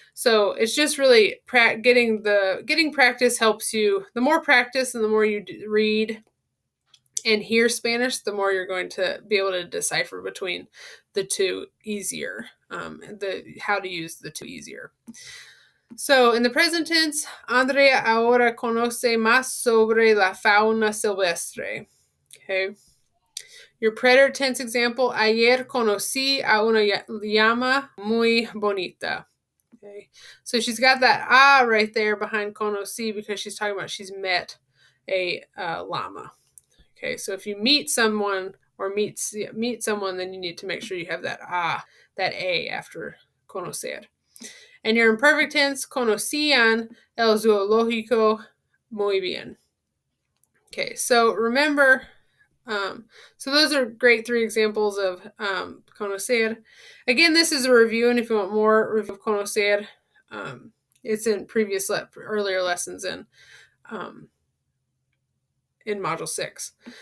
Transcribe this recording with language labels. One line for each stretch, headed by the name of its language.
English: So it's just really getting practice helps you. The more practice and the more you read and hear Spanish, the more you're going to be able to decipher between the two easier, how to use the two easier. So in the present tense,
Spanish: Andrea ahora conoce más sobre la fauna silvestre.
English: Okay. Your preterite tense example,
Spanish: ayer conocí a una llama muy bonita.
English: Okay. So she's got that right there behind conocí because she's talking about she's met a llama. Okay, so if you meet someone or meet someone, then you need to make sure you have that a after conocer. And your imperfect tense,
Spanish: conocían el zoológico muy bien.
English: Okay, so remember, so those are great 3 examples of conocer. Again, this is a review, and if you want more review of conocer, it's in earlier lessons in Module 6.